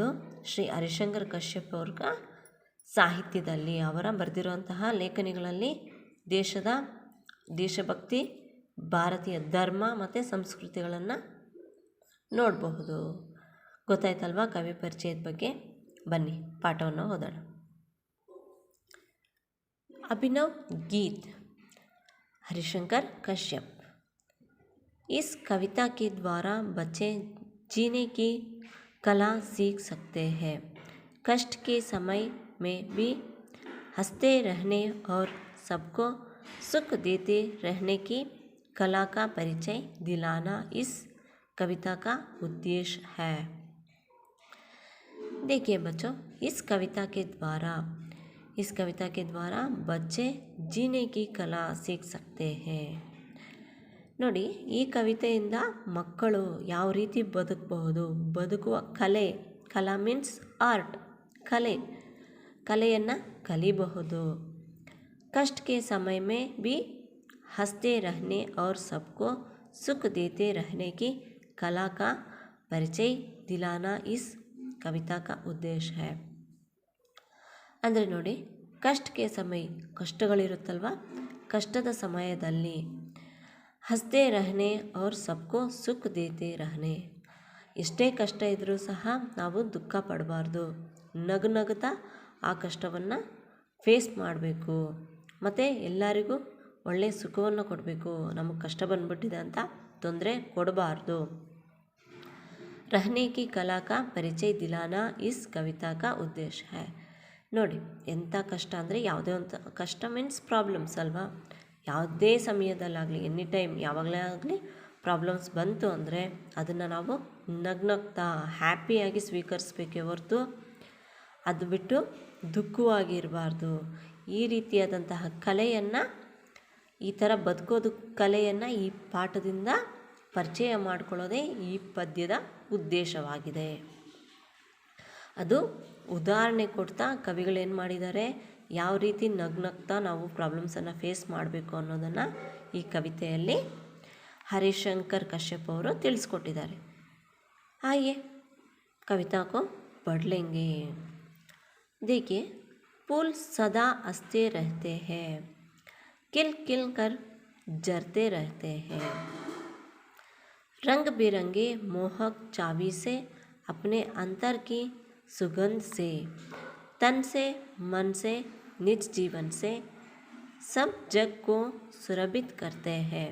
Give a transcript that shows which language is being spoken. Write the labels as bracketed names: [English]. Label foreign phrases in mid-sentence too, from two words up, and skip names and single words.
[Kannada] ಶ್ರೀ ಹರಿಶಂಕರ್ ಕಶ್ಯಪ್ ಅವ್ರ ಸಾಹಿತ್ಯದಲ್ಲಿ ಅವರ ಬರೆದಿರುವಂತಹ ಲೇಖನಿಗಳಲ್ಲಿ ದೇಶಭಕ್ತಿ, ಭಾರತೀಯ ಧರ್ಮ ಮತ್ತು ಸಂಸ್ಕೃತಿಗಳನ್ನು ನೋಡಬಹುದು। ಗೊತ್ತಾಯ್ತಲ್ವಾ ಕವಿ ಪರಿಚಯದ ಬಗ್ಗೆ? ಬನ್ನಿ ಪಾಠವನ್ನು ಓದೋಣ। [Hindi] अभिनव गीत, हरिशंकर कश्यप। इस कविता के द्वारा बच्चे जीने की कला सीख सकते हैं। कष्ट के समय में भी हंसते रहने और सबको सुख देते रहने की कला का परिचय दिलाना इस कविता का उद्देश्य है। देखिए बच्चों, इस कविता के द्वारा इस कविता के द्वारा बच्चे जीने की कला सीख सकते हैं. [Kannada] ನೋಡಿ, ಈ ಕವಿತೆಯಿಂದ ಮಕ್ಕಳು ಯಾವ ರೀತಿ ಬದುಕಬಹುದು, ಬದುಕುವ ಕಲಾ [English] means art, [Kannada] ಕಲೆಯನ್ನು ಕಲಿಬಹುದು. [Hindi] कष्ट के समय में भी हंसते रहने और सबको सुख देते रहने की कला का परिचय दिलाना इस कविता का उद्देश्य है. [Kannada] ಅಂದರೆ ನೋಡಿ, ಕಷ್ಟಕ್ಕೆ ಸಮಯ, ಕಷ್ಟಗಳಿರುತ್ತಲ್ವ, ಕಷ್ಟದ ಸಮಯದಲ್ಲಿ [Hindi] हंसते रहने और सबको सुख देते रहने, [Kannada] ಎಷ್ಟೇ ಕಷ್ಟ ಇದ್ದರೂ ಸಹ ನಾವು ದುಃಖ ಪಡಬಾರ್ದು, ನಗುತ್ತಾ ಆ ಕಷ್ಟವನ್ನು ಫೇಸ್ ಮಾಡಬೇಕು, ಮತ್ತು ಎಲ್ಲರಿಗೂ ಒಳ್ಳೆಯ ಸುಖವನ್ನು ಕೊಡಬೇಕು. ನಮಗೆ ಕಷ್ಟ ಬಂದ್ಬಿಟ್ಟಿದೆ ಅಂತ ತೊಂದರೆ ಕೊಡಬಾರ್ದು. [Hindi] रहने की कला का परिचय दिलाना इस कविता का उद्देश्य है. [Kannada] ನೋಡಿ, ಎಂಥ ಕಷ್ಟ ಅಂದರೆ ಯಾವುದೇ ಒಂದು ಕಷ್ಟ [English] means problems [Kannada] ಅಲ್ವಾ. ಯಾವುದೇ ಸಮಯದಲ್ಲಾಗಲಿ, [English] any time, [Kannada] ಯಾವಾಗಲೇ ಆಗಲಿ ಪ್ರಾಬ್ಲಮ್ಸ್ ಬಂತು ಅಂದರೆ ಅದನ್ನು ನಾವು ನಗ್ನಗ್ತಾ ಹ್ಯಾಪಿಯಾಗಿ ಸ್ವೀಕರಿಸಬೇಕೇ ಹೊರತು ಅದು ಬಿಟ್ಟು ದುಃಖವಾಗಿರಬಾರ್ದು. ಈ ರೀತಿಯಾದಂತಹ ಕಲೆಯನ್ನು, ಈ ಥರ ಬದುಕೋದು ಕಲೆಯನ್ನು ಈ ಪಾಠದಿಂದ ಪರಿಚಯ ಮಾಡಿಕೊಳ್ಳೋದೇ ಈ ಪದ್ಯದ ಉದ್ದೇಶವಾಗಿದೆ. ಅದು ಉದಾಹರಣೆ ಕೊಡ್ತಾ ಕವಿಗಳೇನು ಮಾಡಿದ್ದಾರೆ, ಯಾವ ರೀತಿ ನಗ್ನಗ್ತಾ ನಾವು ಪ್ರಾಬ್ಲಮ್ಸನ್ನು ಫೇಸ್ ಮಾಡಬೇಕು ಅನ್ನೋದನ್ನು ಈ ಕವಿತೆಯಲ್ಲಿ ಹರಿಶಂಕರ್ ಕಶ್ಯಪ್ ಅವರು ತಿಳಿಸ್ಕೊಟ್ಟಿದ್ದಾರೆ. [Hindi] आइए कविता को पढ़ लेंगे. देखिए, फूल सदा हंसते रहते हैं, किल किल कर जरते रहते हैं, रंग बिरंगे मोहक चाबी से अपने अंतर की सुगंध से, तन से मन से निज जीवन से सब जग को सुरभित करते हैं.